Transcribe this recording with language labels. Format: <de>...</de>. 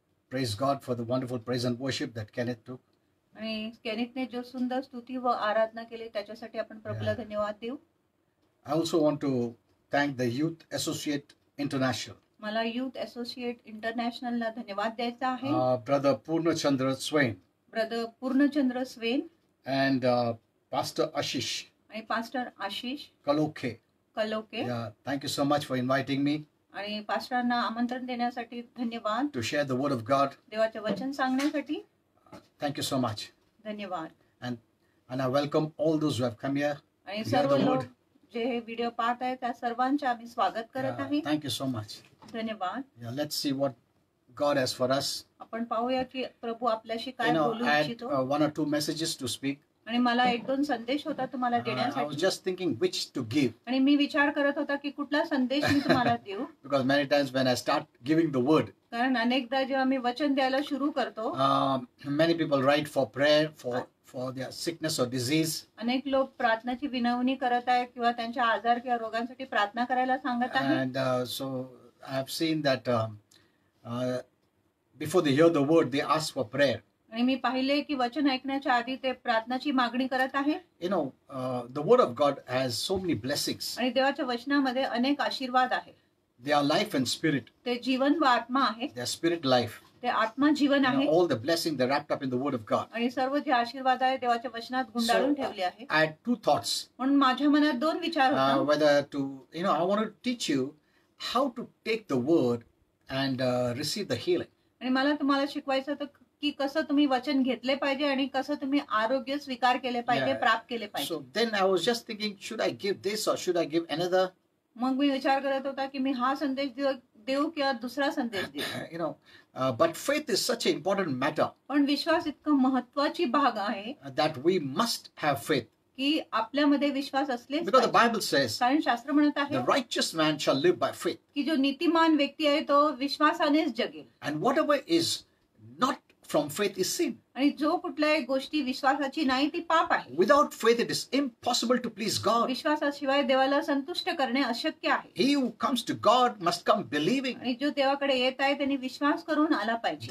<en>Praise God for the wonderful praise and worship that Kenneth took.</en> <mr>आणि केनिथने जो सुंदर स्तुती व आराधना केली त्याच्यासाठी आपण प्रभूला धन्यवाद देऊ.</mr> <en>I also want to thank the Youth Associate International.</en> <mr>मला यूथ असोसिएट इंटरनॅशनलला धन्यवाद द्यायचा आहे.</mr> <en>Brother Purnachandra Swain.</en> <mr>Brother Purnachandra Sven.</mr> <en>And Pastor Ashish.</en> <mr>आणि pastor Ashish</mr> <en>Kaloke.</en> <mr>कलोके.</mr> <en>Yeah. Thank you so much for inviting me.</en> <mr>आणि पास्टरांना आमंत्रण देण्यासाठी धन्यवाद.</mr> <en>To share the word of God.</en> <mr>देवाचे वचन सांगण्यासाठी</mr> <en>Thank you so much.</en> <mr>धन्यवाद.</mr> <en>And I welcome all those who have come here.</en> <mr>आणि सर्व लोक जे हे व्हिडिओ पाहत आहेत त्या सर्वांचे आम्ही स्वागत करत आहे.</mr> <en>Thank you so much.</en> <mr>धन्यवाद.</mr> <en>Yeah, let's see what God has for us.</en> <mr>आपण पाहूया की प्रभू आपल्याशी काय बोलू</mr> <en>I</en> <mr>इच्छितो.</mr> <en>had 1 or 2 messages to speak.</en> <mr>आणि मला 1-2 संदेश होता तुम्हाला</mr> <en>I was</en> <mr>देण्यासाठी.</mr> <en>just thinking which to give.</en> <mr>आणि मी विचार करत होता की कुठला संदेश मी तुम्हाला देऊ.</mr> <en>Because many times when I start giving the word,</en> <mr>कारण अनेकदा जेव्हा मी वचन द्यायला सुरू करतो,</mr> <en>many people write for prayer for their sickness or disease.</en> <mr>अनेक लोक प्रार्थनाची विनवणी करत आहेत किंवा त्यांच्या आजार किंवा रोगांसाठी प्रार्थना करायला सांगत आहेत.</mr> <en>And so I have seen that before they hear the word, they ask for prayer.</en> <mr>आणि मी पाहिले की वचन ऐकण्याच्या आधी ते प्रार्थनाची मागणी करत आहे.</mr> <en>You know, the word of God has so many blessings.</en> <mr>आणि देवाच्या वचनामध्ये अनेक आशीर्वाद आहेत.</mr> <en>They are life and spirit.</en> <mr>ते जीवन व आत्मा आहे.</mr> <en>They are spirit life.</en> <mr>ते आत्मा जीवन आहे.</mr> <en>All the blessings they're wrapped up in the word of God.</en> <mr>आणि सर्व जे आशीर्वाद आहे देवाच्या वचनात गुंडाळून ठेवले आहे.</mr> <en>I had 2 thoughts.</en> <mr>म्हणून माझ्या मनात 2 विचार होते.</mr> <en>Whether to, I want to teach you how to take the word and receive the healing.</en> <mr>आणि मला तुम्हाला शिकवायचं होतं की कसं तुम्ही वचन घेतले पाहिजे आणि कसं तुम्ही आरोग्य स्वीकार केले पाहिजे, प्राप्त केले पाहिजे.</mr> <en>So then I was just thinking, should I give this or should I give another?</en> <mr>मग मी विचार करत होता की मी हा संदेश देऊ किंवा दुसरा संदेश देऊ.</mr> <en>But faith is such an important matter.</en> <mr>पण विश्वास इतका महत्त्वाची भाग आहे</mr> <en>that we must have faith.</en> <mr>की आपल्यामध्ये विश्वास असलेच</mr> <en>Because the</en> <mr>पाहिजे.</mr> <en>Bible says</en> <mr>कारण शास्त्र म्हणत आहे</mr> <en>the righteous man shall live by faith.</en> <mr>की जो नीतिमान व्यक्ती आहे तो विश्वासानेच जगेल.</mr> <en>And whatever is not from faith is sin.</en> <mr>आणि जो कुठल्याही गोष्टी विश्वासाची नाही ती पाप आहे.</mr> <en>Without faith it is impossible to please God.</en> <mr>विश्वासाशिवाय देवाला संतुष्ट करणे अशक्य आहे.</mr> <en>He who comes to God must come believing.</en> <mr>आणि जो देवाकडे येत आहे त्यांनी विश्वास करून आला पाहिजे.</mr>